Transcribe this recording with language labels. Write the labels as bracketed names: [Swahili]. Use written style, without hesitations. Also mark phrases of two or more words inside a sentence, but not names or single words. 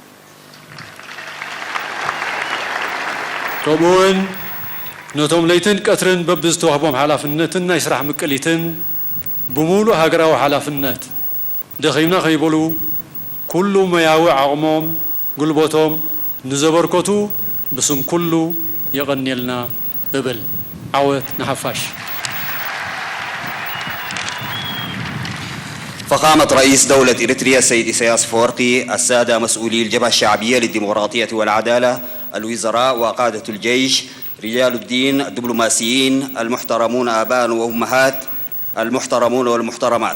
[Tigrinya] ከምኡውን ነቶም ለይትን ቀትርን በብዝተዋህቦም ሓላፍነትን ናይ ስራሕ ምቅሊትን ብሙሉእ ሃገራዊ ሓላፍነት ደኺምና ከይበሉ ኩሉ መያዊ ዓቕሞም ጉልበቶም ንዘበርከቱ ብስም ኩሉ የቐኒልና እብል ዓወት ንሓፋሽ. [Arabic] فخامة رئيس دولة إريتريا السيد إسياس أفورقي، السادة مسؤولي الجبهة الشعبية للديمقراطية والعدالة، الوزراء وقادة الجيش، رجال الدين، الدبلوماسيين المحترمون آباء وأمهات، المحترمون والمحترمات.